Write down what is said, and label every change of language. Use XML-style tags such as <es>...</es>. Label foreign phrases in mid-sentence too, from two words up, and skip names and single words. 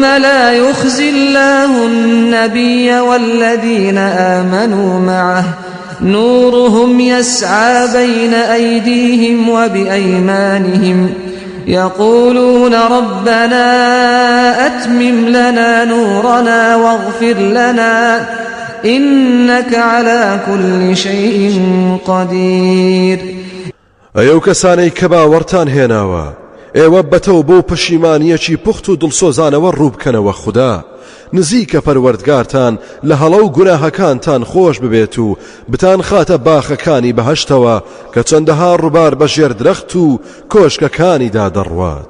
<ar>لا يخزي الله النبي والذين آمنوا معه نورهم يسعى بين أيديهم وبأيمانهم يقولون ربنا أتمم لنا نورنا واغفر لنا إنك على كل شيء قدير.</ar> <ckb>ئەو کەسانەی کە باوەڕتان هێناوە ئێوە بەتەو بۆ پەشیمانیەکی پوخت و دڵسۆزانەوە ڕووبکەنەوە خوددا نزیکە پەروەردگارتان لە هەڵە و گوناهەکانتان خۆش ببێت و بتان خاتە باخەکانی بەهەشتەوە کە چەندەها ڕووبار بە ژێر درەخت و کۆشکەکانیدا دەڕوات.</ckb>